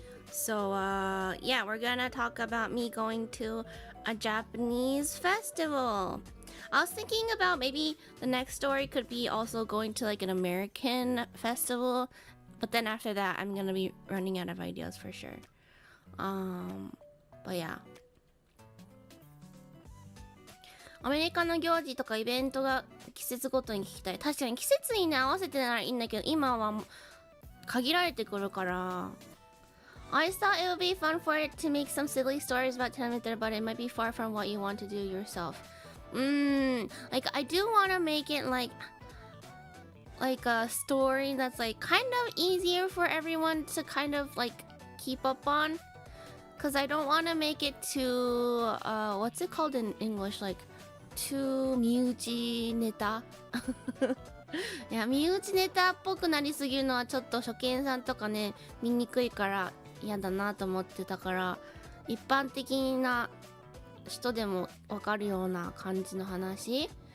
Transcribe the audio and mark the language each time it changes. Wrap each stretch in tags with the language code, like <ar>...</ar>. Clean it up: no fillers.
<en>So yeah, we're gonna talk about me going to a Japanese festival. I was thinking about maybe the next story could be also going to like an American festival, but then after that I'm gonna be running out of ideas for sure.</en> <ja>But yeah, アメリカの行事とかイベントが季節ごとに聞きたい。確かに季節にね合わせてならいいんだけど今は限られてくるから。</ja> <en>I thought it would be fun for it to make some silly stories about Telemeter, but it might be far from what you want to do yourself. Like I do want to make it like a story that's like kind of easier for everyone to kind of like keep up on. Cause I don't want to make it too what's it called in English, like too</en> <ja>身内ネタいや身内ネタっぽくなりすぎるのはちょっと初見さんとかね見にくいから嫌だなと思ってたから一般的な人でもわかるような感じの話</ja>